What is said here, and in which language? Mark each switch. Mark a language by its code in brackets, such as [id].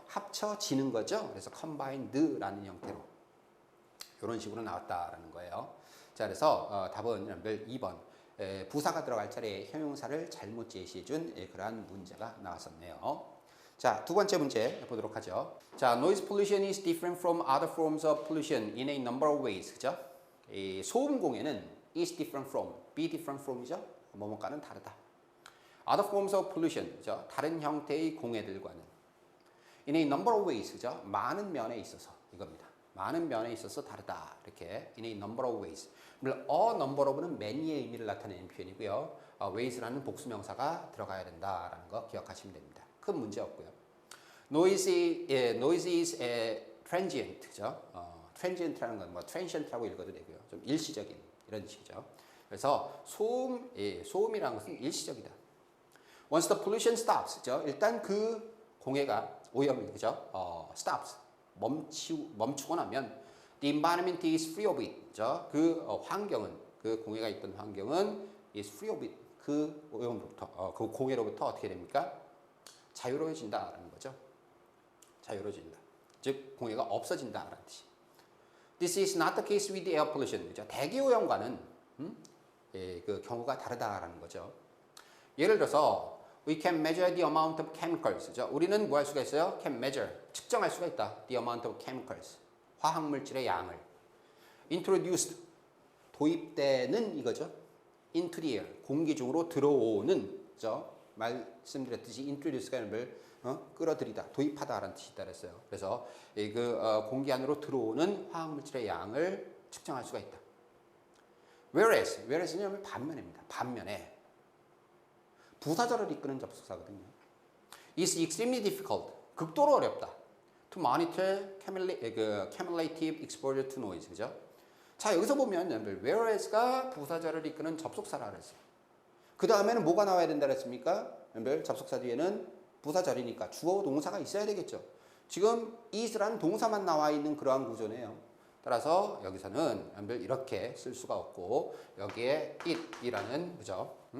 [ko] 합쳐지는 거죠. 그래서 combined라는 형태로 이런 식으로 나왔다라는 거예요. 자, 그래서 답은 여러분들 2번 부사가 들어갈 차례에 형용사를 잘못 제시해준 그러한 문제가 나왔었네요. 자, 두 번째 문제 보도록 하죠. [en] 자, noise pollution is different from other forms of pollution in a number of ways. [ko] 그죠? 이 소음 공해는 [en] is different from, be different from [ko] 이죠. 뭐뭐과는 다르다. [en] Other forms of pollution, 그죠? [ko] 다른 형태의 공해들과는 [en] in a number of ways, 그죠? [ko] 많은 면에 있어서 이겁니다. 많은 면에 있어서 다르다. 이렇게 [en] in a number of ways. [ko] 물론 [en] a number of [ko] 는 many의 의미를 나타내는 표현이고요. ways라는 복수명사가 들어가야 된다라는 거 기억하시면 됩니다. 큰 문제 없고요. [en] noise is transient, 그죠? [ko] transient라는 건 transient라고 읽어도 되고요. 좀 일시적인 이런 식이죠. 그래서 소음이라는 것은 일시적이다. [en] Once the pollution stops, 그죠? [ko] 일단 그 공해가 오염이, 그죠? [en] stops, [ko] 멈추고 나면 [en] the environment is free of it, 그죠? [ko] 그 환경은, 그 공해가 있던 환경은 [en] is free of it, [ko] 그 오염으로부터, 그 공해로부터 어떻게 됩니까? 자유로워진다라는 거죠. 자유로워진다. 즉 공해가 없어진다라는 뜻이. [en] This is not the case with air pollution. [ko] 그죠? 대기 오염과는 그 경우가 다르다라는 거죠. [en] 예를 들어서 we can measure the amount of chemicals. [ko] 그죠? 우리는 뭐 할 수가 있어요? [en] can measure. [ko] 측정할 수가 있다. [en] the amount of chemicals. [ko] 화학 물질의 양을. [en] introduced. [ko] 도입되는 이거죠. [en] into the air. [ko] 공기 중으로 들어오는. 그죠? 말씀드렸듯이 introduce가 여러분들 끌어들이다, 도입하다라는 뜻이 있다 그랬어요. 그래서 공기 안으로 들어오는 화학물질의 양을 측정할 수가 있다. whereas는 반면입니다. 반면에 부사절을 이끄는 접속사거든요. [en] is extremely difficult. [ko] 극도로 어렵다. [en] to monitor cumulative exposure to noise. [ko] 그죠? 자, 여기서 보면 여러분들 whereas가 부사절을 이끄는 접속사라 그랬어요. 그 다음에는 뭐가 나와야 된다 그랬습니까? 여러분들 접속사 뒤에는 부사절이니까 주어 동사가 있어야 되겠죠. 지금 is라는 동사만 나와 있는 그러한 구조네요. 따라서 여기서는 여러분들 이렇게 쓸 수가 없고 여기에 it이라는 그죠?